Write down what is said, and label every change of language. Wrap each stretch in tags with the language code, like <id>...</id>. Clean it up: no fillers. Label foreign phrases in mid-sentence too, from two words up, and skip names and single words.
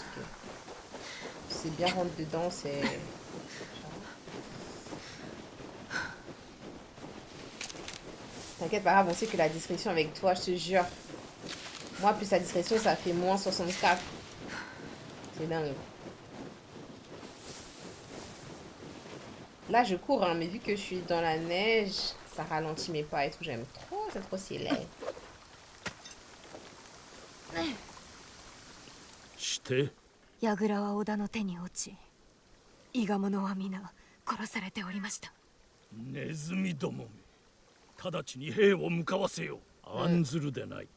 <fr>C'est bien rentre dedans, c'est... T'inquiète, pas grave, on sait que la discrétion avec toi, je te jure. Moi, plus la discrétion, ça fait moins 64. C'est dingue. Là, je cours, hein, mais vu que je suis dans la neige, ça ralentit mes pas et tout. J'aime trop, c'est trop stylé.</fr> <ja>して櫓は織田の手に落ち、伊賀者は皆殺されておりました。ネズミどもめ、直ちに兵を向かわせよ。案ずるでない。</ja>